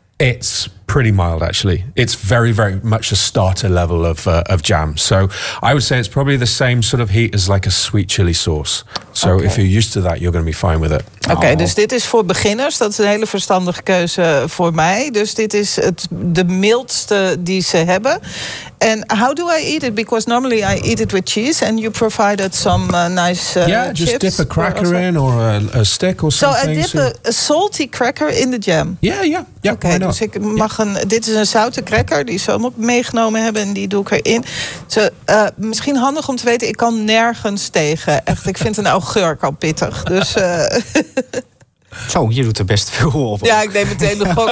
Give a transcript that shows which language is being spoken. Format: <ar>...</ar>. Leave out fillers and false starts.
<en>It's pretty mild, actually. It's very, very much a starter level of jam. So I would say it's probably the same sort of heat as like a sweet chili sauce. So okay. If you're used to that, you're going to be fine with it.</en> <nl>Okay, oh. Dus dit is voor beginners. Dat is een hele verstandige keuze voor mij. Dus dit is de mildste die ze hebben.</nl> <en>And how do I eat it? Because normally I eat it with cheese and you provided some nice chips. Yeah, just chips dip a cracker in or a stick or something. So I dip a salty cracker in the jam? Yeah.</en> <nl>Okay, dus ik mag dit is een zoute cracker die ze ook meegenomen hebben en die doe ik erin. So, misschien handig om te weten, ik kan nergens tegen. Echt, ik vind een augurk al pittig. Dus, Zo, je doet er best veel op. Ja, ik neem meteen de gok.</nl>